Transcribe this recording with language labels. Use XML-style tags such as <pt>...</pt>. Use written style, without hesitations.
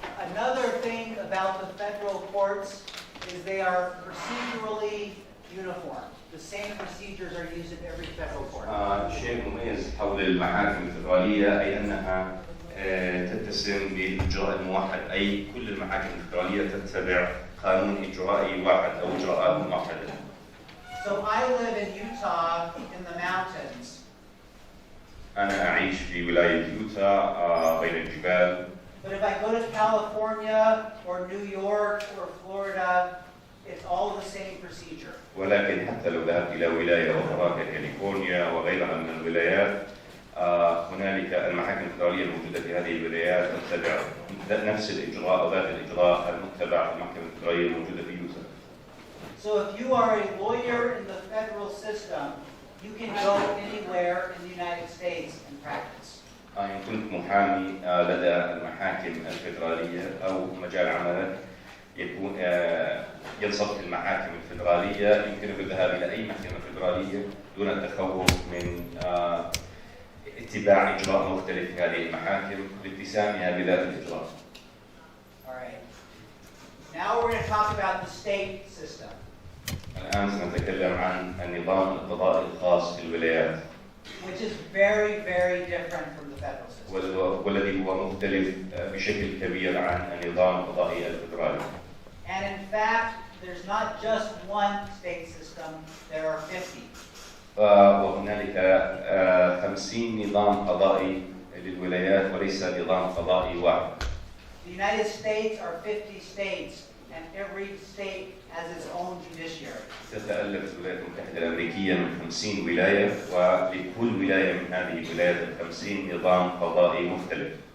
<en>Another thing about the federal courts is they are procedurally uniform. The same procedures are used in every federal court.</en> <ar>شيء مميز حول المحاكم الفدرالية أي أنها تتسم بالإجراء الموحد، أي كل المحاكم الفدرالية تتبع قانون إجرائي واحد أو إجراءات موحدة.</ar> <en>So I live in Utah in the mountains.</en> <ar>أنا أعيش في ولاية يوتا بين الجبال.</ar> <en>But if I go to California or New York or Florida, it's all the same procedure.</en> <ar>ولكن حتى لو ذهبت إلى ولاية أخرى كاليفورنيا وغيرها من الولايات، هنالك المحاكم الفدرالية الموجودة في هذه الولايات تتبع نفس الإجراء أو ذات الإجراء المتبع في المحكمة الفدرالية الموجودة في يوتا.</ar> <en>So if you are a lawyer in the federal system, you can go anywhere in the United States and practice.</en> <ar>إن كنت محامي لدى المحاكم الفدرالية أو مجال عملك يكون ينصب في المحاكم الفدرالية، يمكنك الذهاب إلى أي محكمة فدرالية دون التخوف من اتباع إجراء مختلف في هذه المحاكم لاتسامها بذات الإجراء. All right. Now we're going to talk about the state system. الآن سنتكلم عن النظام القضائي الخاص في الولايات.</ar> <en>Which is very, very different from the federal system.</en> <ar>والذي هو مختلف بشكل كبير عن النظام القضائي الفدرالي.</ar> <en>And in fact, there's not just one state system, there are 50.</en> <ar>وهنالك 50 نظام قضائي للولايات وليس نظام قضائي واحد.</ar> <en>The United States are 50 states, and every state has its own judiciary.</en> <ar>تتألف الولايات المتحدة الأمريكية من 50 ولاية، ولكل ولاية من هذه الولايات ال50 نظام قضائي مختلف.</ar>